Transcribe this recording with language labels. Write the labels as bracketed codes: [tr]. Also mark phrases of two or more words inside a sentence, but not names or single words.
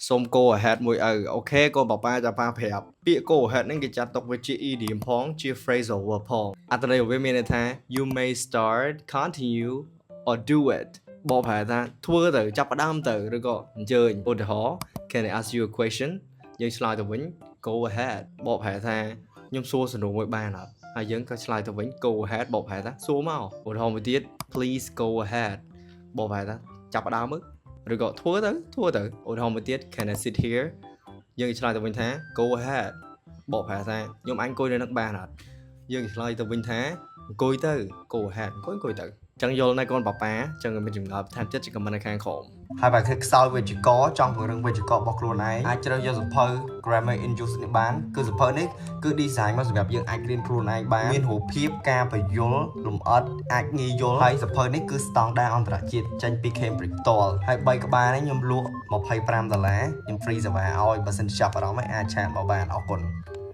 [km] សូម [en] go ahead [km] មួយឪអូខេកូនប៉ាចាំប៉ាប្រាប់ពាក្យ [en] go ahead [km] ហ្នឹងគេចាត់ទុកវាជា idiom ផងជា [en] phrasal verb [km] ផងអត្ថន័យរបស់វាមានន័យថា [en] you may start continue or do it [km] បកប្រែថាធ្វើទៅចាប់ផ្ដើមទៅឬក៏អញ្ជើញឧទាហរណ៍ can [en] I ask you a question [km] យើងឆ្លើយទៅវិញ [en] go ahead [km] បកប្រែថាខ្ញុំសួរសំណួរមួយបានអត់ហើយយើងក៏ឆ្លើយទៅវិញ [en] go ahead [km] បកប្រែថាសួរមកឧទាហរណ៍មួយទៀត [en] please go ahead [km] បកប្រែថាចាប់ផ្ដើមមើលឬក៏ធ្វើទៅឧទាហរណ៍មួយទៀត [en] can I sit here [km] យើងឆ្លើយទៅវិញថា [en] go ahead [km] បកប្រែថាខ្ញុំ អង្គុយនៅនឹងបានអត់យើងឆ្លើយទៅវិញថាអង្គុយទៅ [en] go ahead [km] អង្គុយទៅចឹងយល់ណាកូនប៉ាចឹងមានចម្ងល់បន្ថែមទៀតជា comment នៅខាងក្រោមហើយបើខ្សោយវេយ្យាករណ៍ចង់ពង្រឹងវេយ្យាករណ៍របស់ខ្លួនឯងអាចជ្រើសយកសៀវភៅ grammar in use នេះបានគឺសៀវភៅនេះគឺ design មកសម្រាប់យើងអាចរៀនខ្លួនឯងបានមានរូបភាពការបញ្យល់លម្អិតអាចងាយយល់ហើយសៀវភៅនេះគឺស្តង់ដារអន្តរជាតិចេញពី Cambridge ផ្ទាល់ហើយ3ក្បាលនេះខ្ញុំលក់$25ខ្ញុំ free សេវាឲ្យបើសិនចាប់អារម្មណ៍អាចឆាតមកបានអរគុណ